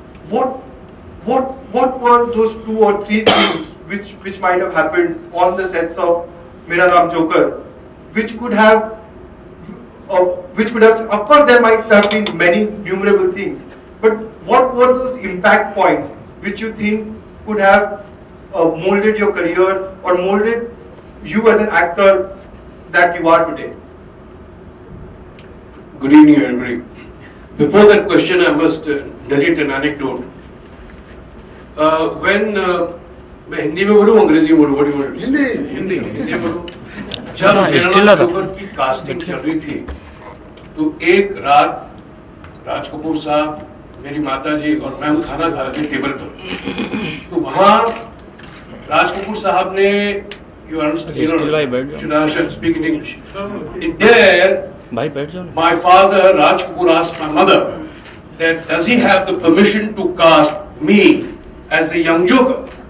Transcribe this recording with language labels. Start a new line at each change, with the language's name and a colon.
English: What were those 2 or 3 things which might have happened on the sets of Mera Naam Joker, which could have, of course there might have been many numerable things, but what were those impact points which you think could have molded your career or molded you as an actor that you are today? Good evening, everybody. Before that question, I must narrate an anecdote.
Hindi: मैं हिंदी में बोलूँ अंग्रेजी में बोलूँ, हिंदी में बोलूँ। जब मेरा नाम जोकर की कास्टिंग चल रही थी, तो एक रात राज कपूर साहब, मेरी माता जी और मैं खाना खा रहे थे टेबल पर। तो वहाँ राज कपूर साहब ने,
English: should I speak in English? In there, my father Raj Kapoor asked my mother that does he have the permission to cast me as the young Joker?